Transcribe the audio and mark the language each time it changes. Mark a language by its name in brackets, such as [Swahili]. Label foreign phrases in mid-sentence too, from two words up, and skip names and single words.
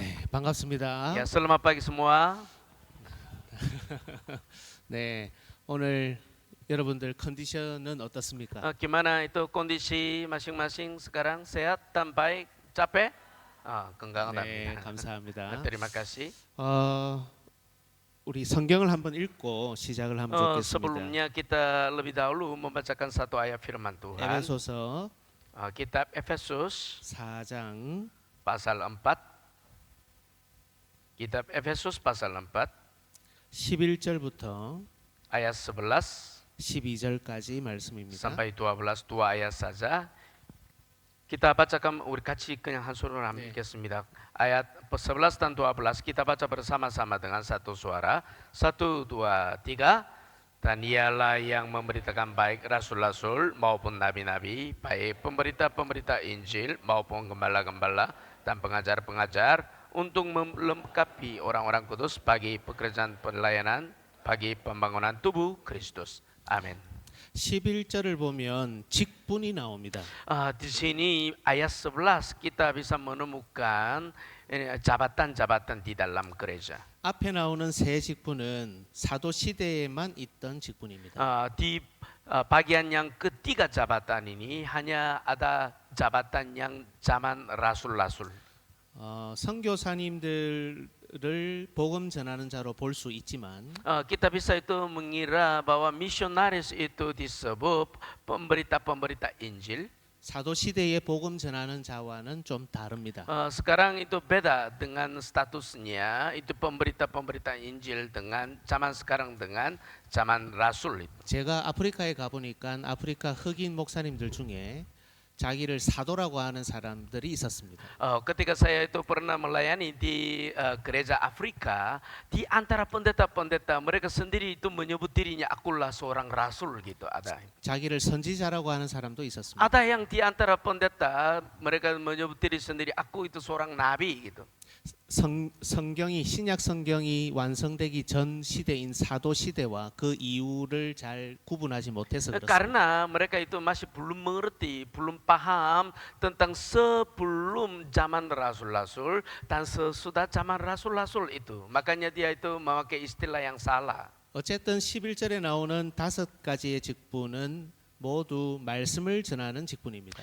[Korean] 반갑습니다. [Indonesian] Ya, selamat pagi semua. [Korean] 네, 오늘 여러분들 컨디션은 어떻습니까? [Indonesian] Gimana itu kondisi masing-masing sekarang? Sehat dan baik? Capek? [Korean] 네, 건강합니다. 감사합니다. [Indonesian] Terima kasih. [Korean] 우리 성경을 한번 읽고 시작을 하면 좋겠습니다. [Indonesian] Sebelumnya kita lebih dahulu membacakan satu ayat firman Tuhan. [Korean] 에베소서 [Indonesian] Kitab Efesus [Korean] 4장 [Indonesian] pasal 4. Kitab Efesus pasal 4 [Korean] 11절부터 [Indonesian] ayat 11 [Korean] 12절까지 말씀입니다. [Indonesian] sampai 12, dua ayat saja. Kita bacakan [Korean] 같이 그냥 한 소리로 한번 읽겠습니다. [Indonesian] Ayat 11 dan 12 kita baca bersama-sama dengan satu suara. 1, 2, 3. Dan ialah yang memberitakan baik rasul-rasul maupun nabi-nabi, baik pemberita-pemberita Injil maupun gembala-gembala dan pengajar-pengajar untuk melengkapi orang-orang kudus bagi pekerjaan pelayanan, bagi pembangunan tubuh Kristus. Amin. [Korean] 11절을 보면 직분이 나옵니다. [Indonesian] Di sini ayat 11 kita bisa menemukan jabatan-jabatan di dalam gereja. [Korean] 앞에 나오는 세 직분은 사도 시대에만 있던 직분입니다. [Indonesian] Di bagian yang ketiga jabatan ini hanya ada jabatan yang zaman rasul-rasul. [Korean] 선교사님들을 복음 전하는 자로 볼 수 있지만 [Indonesian] Kita bisa itu mengira bahwa misionaris itu disebut pemberita-pemberita Injil. [Korean] 사도 시대의 복음 전하는 자와는 좀 다릅니다. [Indonesian] Sekarang itu beda dengan statusnya, itu pemberita-pemberita Injil dengan zaman sekarang dengan zaman rasul itu. [Korean] 제가 아프리카에 가보니까 아프리카 흑인 목사님들 중에 자기를 사도라고 하는 사람들이 있었습니다. [Indonesian] Ketika saya itu pernah melayani di gereja Afrika, di antara pendeta-pendeta mereka sendiri itu menyebut dirinya akulah seorang rasul gitu ada. [Korean] 자기를 선지자라고 하는 사람도 있었습니다. [Indonesian] Ada yang di antara pendeta mereka menyebut diri sendiri aku itu seorang nabi gitu. [Korean] 성경이 신약 성경이 완성되기 전 시대인 사도 시대와 그 이후를 잘 구분하지 못해서 그렇습니다. [Indonesian] Karena mereka itu masih belum mengerti, belum paham tentang sebelum zaman rasul-rasul dan sesudah zaman rasul-rasul itu. Makanya dia itu memakai istilah yang salah. [Korean] 어쨌든 11절에 나오는 5가지의 직분은 모두 말씀을 전하는 직분입니다.